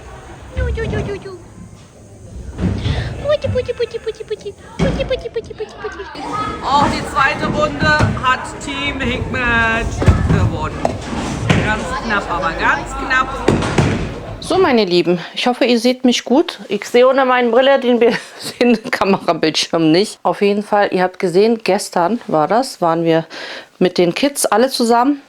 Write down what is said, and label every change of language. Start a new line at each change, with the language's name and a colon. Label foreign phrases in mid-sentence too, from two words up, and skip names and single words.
German: Putti, putti, putti, putti, putti. Putti, putti, putti, putti, putti. Auch die zweite Runde hat Team Hikmet gewonnen. Ganz knapp, aber ganz knapp. So, meine Lieben, ich hoffe, ihr seht mich gut. Ich sehe ohne meine Brille den Kamerabildschirm nicht. Auf jeden Fall, ihr habt gesehen, gestern waren wir mit den Kids alle zusammen.